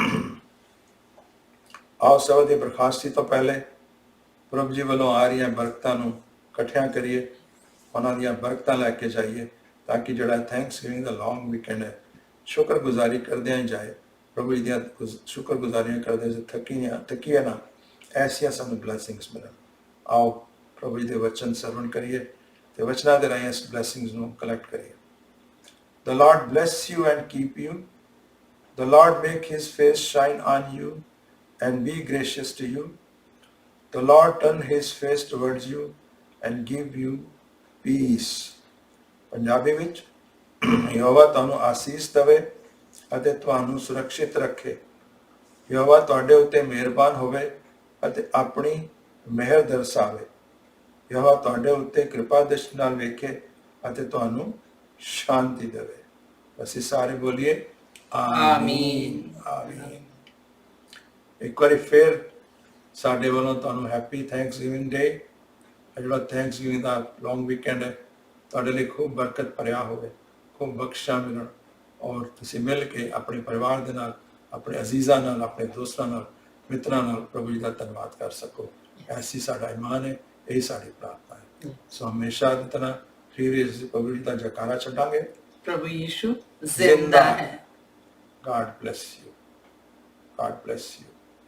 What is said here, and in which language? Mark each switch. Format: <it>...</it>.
<pa>ਆਓ ਸਭ ਦੀ ਬਰਖਾਸਤੀ ਤੋਂ ਪਹਿਲੇ ਪ੍ਰਭੂ ਜੀ ਵੱਲੋਂ ਆ ਰਹੀਆਂ ਬਰਕਤਾਂ ਨੂੰ ਇਕੱਠਿਆਂ ਕਰੀਏ, ਉਹਨਾਂ ਦੀਆਂ ਬਰਕਤਾਂ ਲੈ ਕੇ ਜਾਈਏ, ਤਾਂ ਕਿ ਜਿਹੜਾ ਥੈਂਕਸਗਿਵਿੰਗ ਦਾ ਲੌਂਗ ਵੀਕਐਂਡ ਹੈ, ਸ਼ੁਕਰਗੁਜ਼ਾਰੀ ਕਰਦਿਆਂ ਹੀ ਜਾਏ। ਪ੍ਰਭੂ ਜੀ ਦੀਆਂ ਸ਼ੁਕਰਗੁਜ਼ਾਰੀਆਂ ਕਰਦੇ ਥੱਕੀਏ ਨਾ, ਐਸੀਆਂ ਸਾਨੂੰ ਬਲੈਸਿੰਗਸ ਮਿਲਣ। ਆਓ ਪ੍ਰਭੂ ਜੀ ਦੇ ਵਚਨ ਸਰਵਣ ਕਰੀਏ ਤੇ ਵਚਨਾਂ ਦੇ ਰਾਹੀਂ ਇਸ ਬਲੈਸਿੰਗਸ ਨੂੰ ਕਲੈਕਟ ਕਰੀਏ।</pa> <en>The Lord bless you and keep you. The Lord make his face shine on you and be gracious to you. The Lord turn his face towards you and give you peace.</en> <pa>Punjabi ਵਿੱਚ, ਯਹੋਵਾ ਤੁਹਾਨੂੰ ਆਸੀਸ ਦੇਵੇ ਅਤੇ ਤੁਹਾਨੂੰ ਸੁਰੱਖਿਅਤ ਰੱਖੇ। ਯਹੋਵਾ ਤੁਹਾਡੇ ਉੱਤੇ ਮਿਹਰਬਾਨ ਹੋਵੇ ਅਤੇ ਆਪਣੀ ਮਿਹਰ ਦਰਸਾਵੇ। ਯਹੋਵਾ ਤੁਹਾਡੇ ਉੱਤੇ ਕਿਰਪਾ ਦ੍ਰਿਸ਼ਟੀ ਨਾਲ ਵੇਖੇ ਅਤੇ ਤੁਹਾਨੂੰ ਸ਼ਾਂਤੀ ਦੇਵੇ। ਅਸੀਂ ਸਾਰੇ ਬੋਲੀਏ, ਆਮੀਨ, ਆਮੀਨ। ਇੱਕ ਵਾਰੀ ਫਿਰ ਸਾਡੇ ਵੱਲੋਂ ਤੁਹਾਨੂੰ ਹੈਪੀ ਥੈਂਕਸਗਿਵਿੰਗ ਡੇ। ਜਿਹੜਾ ਥੈਂਕਸਗਿਵਿੰਗ ਦਾ ਲੌਂਗ ਵੀਕਐਂਡ ਹੈ, ਤੁਹਾਡੇ ਲਈ ਖੂਬ ਬਰਕਤ ਭਰਿਆ ਹੋਵੇ, ਖੂਬ ਬਖਸ਼ਾਂ ਮਿਲਣ, ਔਰ ਤੁਸੀਂ ਮਿਲ ਕੇ ਆਪਣੇ ਪਰਿਵਾਰ ਦੇ ਨਾਲ, ਆਪਣੇ ਅਜ਼ੀਜ਼ਾਂ ਨਾਲ, ਆਪਣੇ ਦੋਸਤਾਂ ਨਾਲ, ਮਿੱਤਰਾਂ ਨਾਲ ਪ੍ਰਭੂ ਜੀ ਦਾ ਧੰਨਵਾਦ ਕਰ ਸਕੋ। ਐਸੀ ਸਾਡਾ ਇਮਾਨ ਹੈ, ਇਹੀ ਸਾਡੀ ਪ੍ਰਾਰਥਨਾ ਹੈ। ਸੋ ਹਮੇਸ਼ਾ ਦੀ ਤਰ੍ਹਾਂ ਫਿਰ ਪ੍ਰਭੂ ਜੀ ਦਾ ਜੈਕਾਰਾ ਛੱਡਾਂਗੇ, ਪ੍ਰਭੂ ਯੀਸ਼ੂ ਜ਼ਿੰਦਾ ਹੈ।</pa> <en>God bless you. God bless you.</en>